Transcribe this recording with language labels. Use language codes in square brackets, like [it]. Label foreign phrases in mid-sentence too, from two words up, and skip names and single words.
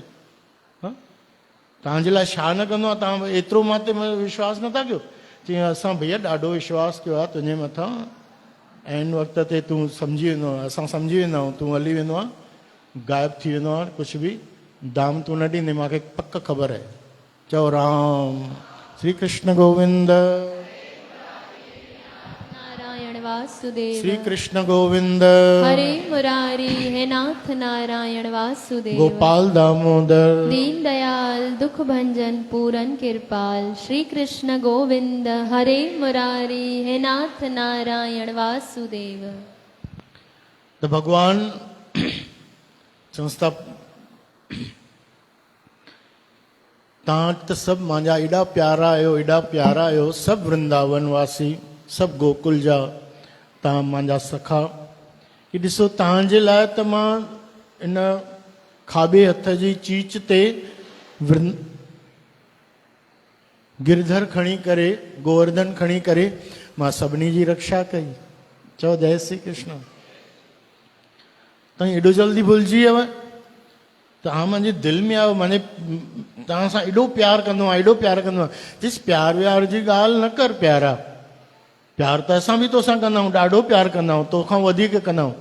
[sd] हा, तव्हांजे लाइ छा न कंदो आहे, तव्हां एतिरो मां ते विश्वास नथा कयो? चई असां भैया ॾाढो विश्वास कयो आहे तुंहिंजे मथां, ऐं वक़्त ते तूं सम्झी वेंदो आहे, असां सम्झी वेंदा आहियूं, तूं हली वेंदो आहे, ग़ाइबु थी वेंदो आहे, कुझु बि दाम तूं न ॾींदे, मूंखे पक ख़बर आहे। चओ राम। श्री कृष्ण गोविंद। नारायण वासुदेव। श्री कृष्ण गोविंद। हरे मुरारी है नाथ नारायण वासुदेव। गोपाल दामोदर। दीन दयाल दुख भंजन पूरन कृपाल। श्री कृष्ण गोविंद हरे मुरारी है नाथ नारायण वासुदेव। तो भगवान संस्था तव्हां त सभु मुंहिंजा एॾा प्यारा आहियो, एॾा प्यारा आहियो, सभु वृंदावन वासी, सभु गोकुल जा तव्हां मुंहिंजा सखा। कि ॾिसो तव्हांजे लाइ त मां इन खाॿे हथ जी चीच ते गिरधर खणी करे, गोवर्धन खणी करे मां सभिनी जी रक्षा कई। चओ जय श्री कृष्ण। तव्हां एॾो जल्दी भुलिजी वियव? तव्हां मुंहिंजे दिलि में आयो, मुंहिंजे तव्हां सां एॾो प्यारु कंदो आहियां, एॾो प्यारु कंदो आहियां। जिस प्यार व्यार जी ॻाल्हि न कर प्यारा, प्यार त असां बि तोसां कंदा आहियूं, ॾाढो प्यारु कंदा आहियूं, तोखां वधीक कंदा आहियूं।